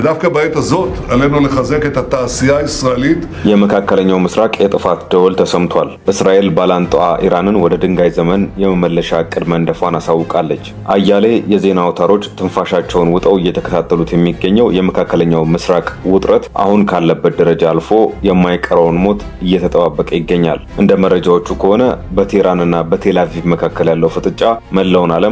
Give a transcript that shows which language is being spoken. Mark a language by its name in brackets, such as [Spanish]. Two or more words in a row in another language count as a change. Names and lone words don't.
[Hebrew] דווקא בעת הזאת עלינו לחזק את התעשייה הישראלית. [Amharic] የመካከለኛው ምስራቅ የጥፋት ደወል ተሰምቷል። እስራኤል ባላንጣዋ ኢራንን ወደ ድንጋይ ዘመን የመመለሻ ዕቅድ መንደፏን አሳውቃለች። አያሌ የዜና አውታሮች ትንፋሻቸውን ውጠው እየተከታተሉት የሚገኘው የመካከለኛው ምስራቅ ውጥረት አሁን ካለበት ደረጃ አልፎ የማይቀረውን ሞት እየተጠባበቀ ይገኛል። እንደ መረጃዎቹ ከሆነ በቴህራንና በቴልአቪቭ መካከል ያለው ፍጥጫ መላውን ዓለም